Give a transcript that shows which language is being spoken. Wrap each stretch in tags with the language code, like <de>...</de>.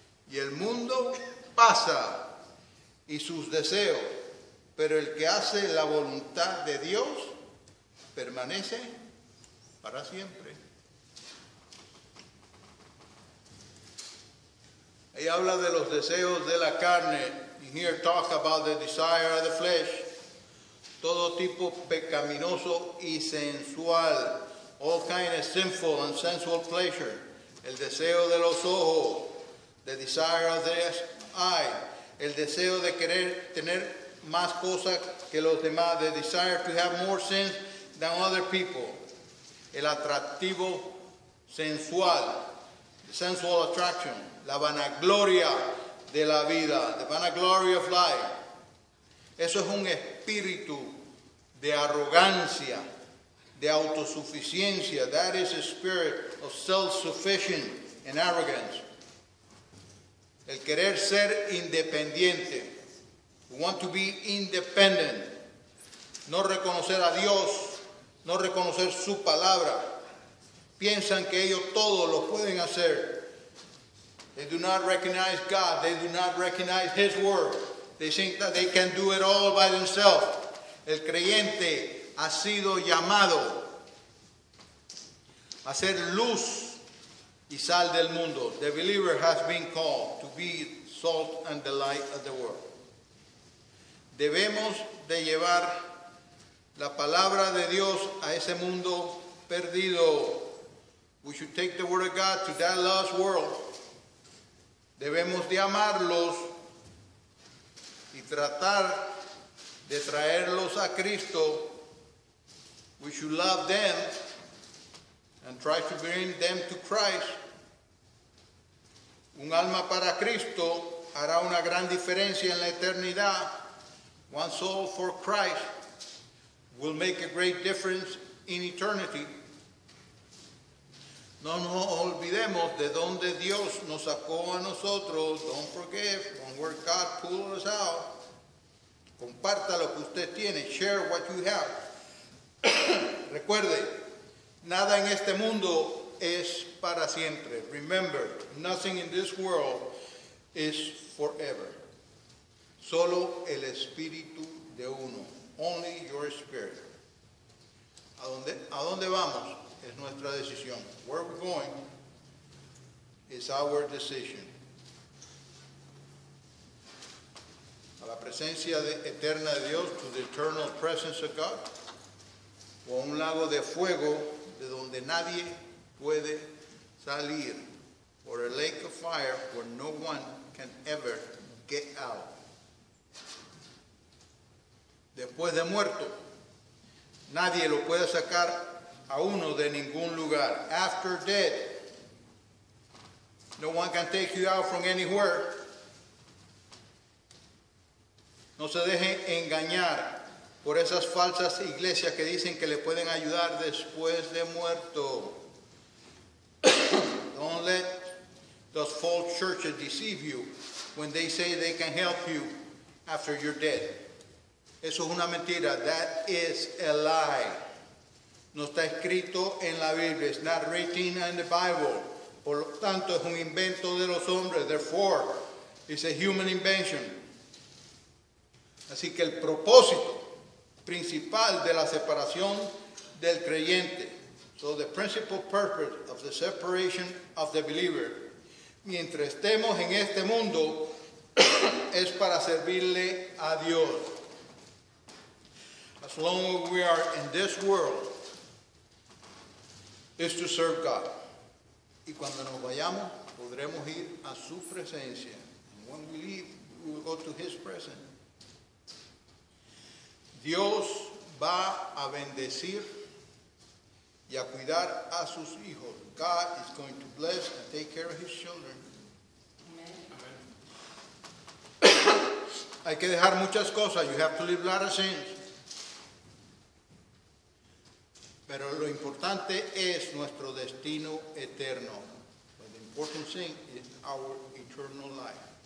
<es>Y el mundo pasa y sus deseos, pero el que hace la voluntad de Dios permanece para siempre. Ahí habla de los deseos de la carne.</es> <en>You hear talk about the desire of the flesh.</en> <es>Todo tipo pecaminoso y sensual.</es> <en>All kind of sinful and sensual pleasure.</en> <es>El deseo de los ojos.</es> <en>The desire of the eye.</en> <es>El deseo de querer tener más cosas que los demás.</es> <en>The desire to have more sins than other people.</en> <es>El atractivo sensual.</es> <en>The sensual attraction.</en> <es>La vanagloria de la vida.</es> <en>The vanaglory of life.</en> <es>Eso es un espíritu de arrogancia, de autosuficiencia.</es> <en>That is a spirit of self-sufficient and arrogance.</en> <es>El querer ser independiente.</es> <en>We want to be independent.</en> <es>No reconocer a Dios, no reconocer su palabra. Piensan que ellos todo lo pueden hacer.</es> <en>They do not recognize God. They do not recognize His word. They think that they can do it all by themselves.</en> <es>El creyente ha sido llamado a ser luz y sal del mundo.</es> <en>The believer has been called to be salt and the light of the world.</en> <es>Debemos de llevar la palabra de Dios a ese mundo perdido.</es> <en>We should take the word of God to that lost world.</en> <es>Debemos de amarlos y tratar de traerlos a Cristo.</es> <en>We should love them and try to bring them to Christ.</en> <es>Un alma para Cristo hará una gran diferencia en la eternidad.</es> <en>One soul for Christ will make a great difference in eternity.</en> <es>No nos olvidemos de donde Dios nos sacó a nosotros.</es> <en>Don't forget from where God pulled us out.</en> <es>Comparta lo que usted tiene.</es> <en>Share what you have.</en> <es>Recuerde, nada en este mundo es para siempre.</es> <en>Remember, nothing in this world is forever.</en> <es>Solo el espíritu de uno.</es> <en>Only your spirit.</en> <es>¿A dónde vamos? Es nuestra decisión.</es> <en>Where we're going is our decision.</en> <es>A la presencia eterna de Dios,</es> <en>to the eternal presence of God,</en> <es>o a un lago de fuego de donde nadie puede salir,</es> <en>or a lake of fire where no one can ever get out.</en> <es>Después de muerto, nadie lo puede sacar a uno de ningún lugar.</es> <en>After death, no one can take you out from anywhere.</en> <es>No se dejen engañar por esas falsas iglesias que dicen que le pueden ayudar después de muerto.</es> <en>Don't let those false churches deceive you when they say they can help you after you're dead.</en> <es>Eso es una mentira.</es> <en>That is a lie.</en> <es>No está escrito en la Biblia.</es> <en>It's not written in the Bible.</en> <es>Por lo tanto, es un invento de los hombres.</es> <en>Therefore, it's a human invention.</en> <es>Así que el propósito principal de la separación del creyente,</es> <en>so the principal purpose of the separation of the believer,</en> <es>mientras estemos en este mundo, es para servirle a Dios.</es> <en>As long as we are in this world, is to serve God.</en> <es>Y cuando nos vayamos, podremos ir a su presencia.</es> <en>And when we leave, we will go to His presence.</en> <es>Dios va a bendecir y a cuidar a sus hijos.</es> <en>God is going to bless and take care of His children. Amen.</en> <es>Hay que dejar muchas cosas.</es> <en>You have to leave a lot of sins.</en> <es>Pero lo importante es nuestro destino eterno.</es> <en>But the important thing is our eternal life.</en>